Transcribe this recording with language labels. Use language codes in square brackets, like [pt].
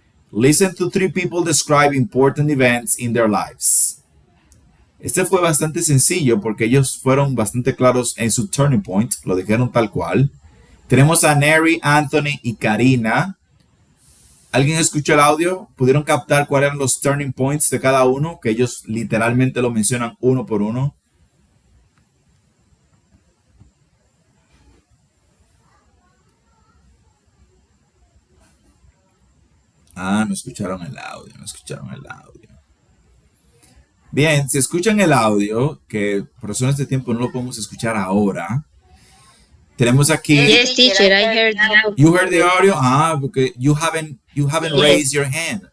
[en] Listen to 3 people describe important events in their lives. [es] Este fue bastante sencillo porque ellos fueron bastante claros en su turning point, lo dijeron tal cual. Tenemos a Neri, Anthony y Karina. ¿Alguien escuchó el audio? ¿Pudieron captar cuáles eran los turning points de cada uno? Que ellos literalmente lo mencionan uno por uno. No escucharon el audio. Bien, si escuchan el audio, que por razones de tiempo no lo podemos escuchar ahora, tenemos aquí... [en] Yes, teacher, I heard that. You heard the audio? Porque you haven't raised your hand.